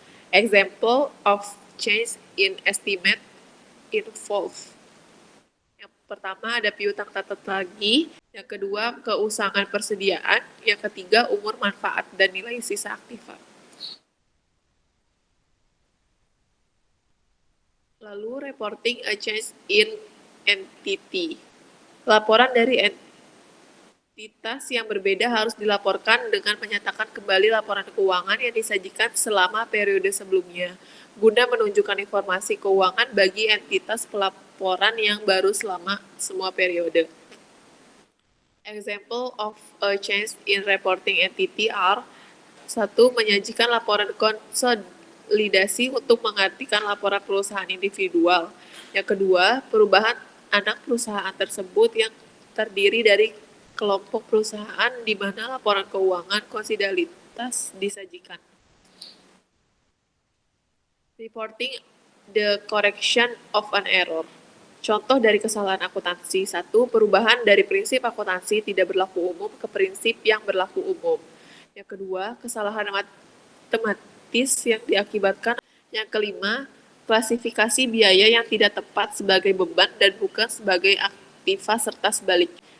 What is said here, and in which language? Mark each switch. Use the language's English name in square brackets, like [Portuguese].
[English] Example of change in estimate involve: [Indonesian] yang Pertama ada piutang tak tertagih, yang kedua keusangan persediaan, yang ketiga umur manfaat dan nilai sisa aktiva. Lalu [English] reporting a change in entity. [Indonesian] Laporan dari entitas yang berbeda harus dilaporkan dengan menyatakan kembali laporan keuangan yang disajikan selama periode sebelumnya, guna menunjukkan informasi keuangan bagi entitas pelaporan yang baru selama semua periode. [English] Example of a change in reporting entity are: 1. [Indonesian] Menyajikan laporan konsolidasi untuk menggantikan laporan perusahaan individual. Yang kedua, perubahan anak perusahaan tersebut yang terdiri dari kelompok perusahaan di mana laporan keuangan konsolidalitas disajikan. [English] Reporting the correction of an error. [Indonesian] Contoh dari kesalahan akuntansi. 1. Perubahan dari prinsip akuntansi tidak berlaku umum ke prinsip yang berlaku umum. Yang kedua, kesalahan matematis yang diakibatkan. Yang kelima, klasifikasi biaya yang tidak tepat sebagai beban dan bukan sebagai aktiva serta sebaliknya.